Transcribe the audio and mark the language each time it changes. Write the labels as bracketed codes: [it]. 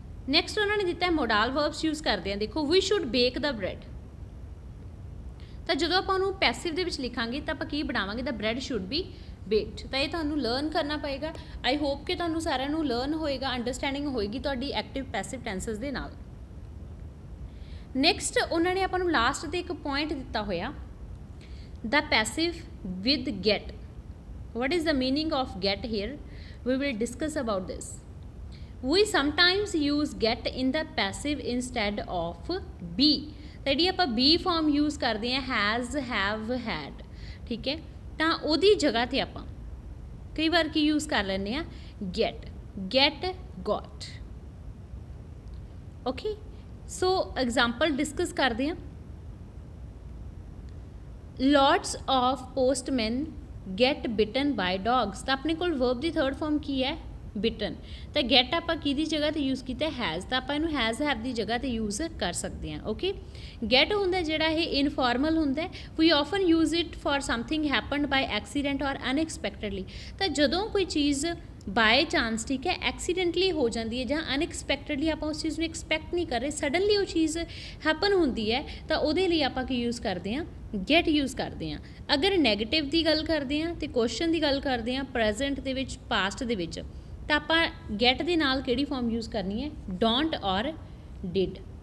[pa] Next ਉਹਨਾਂ ਨੇ ਦਿੱਤਾ ਹੈ ਮੋਡਾਲ ਵਰਬਸ ਯੂਜ਼ ਕਰਦੇ ਹਾਂ। ਦੇਖੋ [en] we should bake the bread, [pa] ਤਾਂ ਜਦੋਂ ਆਪਾਂ ਉਹਨੂੰ ਪੈਸਿਵ ਦੇ ਵਿੱਚ ਲਿਖਾਂਗੇ ਤਾਂ ਆਪਾਂ ਕੀ ਬਣਾਵਾਂਗੇ, [en] The bread should be baked. [pa] ਤਾਂ ਇਹ ਤੁਹਾਨੂੰ ਲਰਨ ਕਰਨਾ ਪਏਗਾ। [en] I hope [pa] ਕਿ ਤੁਹਾਨੂੰ ਸਾਰਿਆਂ ਨੂੰ ਲਰਨ ਹੋਏਗਾ, ਅੰਡਰਸਟੈਂਡਿੰਗ ਹੋਏਗੀ ਤੁਹਾਡੀ ਐਕਟਿਵ ਪੈਸਿਵ ਟੈਂਸਸ ਦੇ ਨਾਲ। ਨੈਕਸਟ ਉਹਨਾਂ ਨੇ ਆਪਾਂ ਨੂੰ ਲਾਸਟ ਤੇ ਇੱਕ ਪੁਆਇੰਟ ਦਿੱਤਾ ਹੋਇਆ, [en] The passive with get. what is the meaning of get here? We will discuss about this. We sometimes use get in the passive instead of be। [pa] ਤਾਂ ਜਿਹੜੀ ਆਪਾਂ be form use ਕਰਦੇ ਹਾਂ, has, have, had, ਠੀਕ ਹੈ, ਤਾਂ ਉਹਦੀ ਜਗ੍ਹਾ ਤੇ ਆਪਾਂ ਕਈ ਵਾਰ ਕੀ use ਕਰ ਲੈਂਦੇ ਹਾਂ, get, get, got, okay। ਸੋ ਐਗਜ਼ਾਮਪਲ ਡਿਸਕਸ ਕਰਦੇ ਹਾਂ। [en] lots of postmen get bitten by dogs। [pa] ਤਾਂ ਆਪਣੇ ਕੋਲ verb ਦੀ ਥਰਡ ਫਾਰਮ ਕੀ ਹੈ, bitten। ਤਾਂ get ਆਪਾਂ ਕਿਹਦੀ ਜਗ੍ਹਾ ਤੇ ਯੂਜ਼ ਕੀਤਾ, has, ਤਾਂ ਆਪਾਂ ਇਹਨੂੰ has, have ਦੀ ਜਗ੍ਹਾ ਤੇ ਯੂਜ਼ ਕਰ ਸਕਦੇ ਹਾਂ, ਓਕੇ। [en] get [pa] ਹੁੰਦਾ ਜਿਹੜਾ ਇਹ ਇਨਫੋਰਮਲ ਹੁੰਦਾ, [en] we often use it for something happened by accident or unexpectedly। [pa] ਤਾਂ ਜਦੋਂ ਕੋਈ ਚੀਜ਼ ਬਾਏ ਚਾਂਸ, ਠੀਕ ਹੈ, ਐਕਸੀਡੈਂਟਲੀ ਹੋ ਜਾਂਦੀ ਹੈ ਜਾਂ ਅਨਐਕਸਪੈਕਟਡਲੀ ਆਪਾਂ ਉਸ ਚੀਜ਼ ਨੂੰ ਐਕਸਪੈਕਟ ਨਹੀਂ ਕਰ ਰਹੇ, ਸਡਨਲੀ ਉਹ ਚੀਜ਼ ਹੈਪਨ ਹੁੰਦੀ ਹੈ, ਤਾਂ ਉਹਦੇ ਲਈ ਆਪਾਂ ਕੀ ਯੂਜ਼ ਕਰਦੇ ਹਾਂ, ਗੈਟ ਯੂਜ਼ ਕਰਦੇ ਹਾਂ। ਅਗਰ ਨੈਗੇਟਿਵ ਦੀ ਗੱਲ ਕਰਦੇ ਹਾਂ ਤੇ ਕੁਐਸਚਨ ਦੀ ਗੱਲ ਕਰਦੇ ਹਾਂ, ਪ੍ਰੈਜ਼ੈਂਟ ਦੇ ਵਿੱਚ, ਪਾਸਟ ਦੇ ਵਿੱਚ, ਤਾਂ ਆਪਾਂ ਗੈਟ ਦੇ ਨਾਲ ਕਿਹੜੀ ਫਾਰਮ ਯੂਜ਼ ਕਰਨੀ ਹੈ, ਡੋਂਟ ਔਰ ਡਿਡ।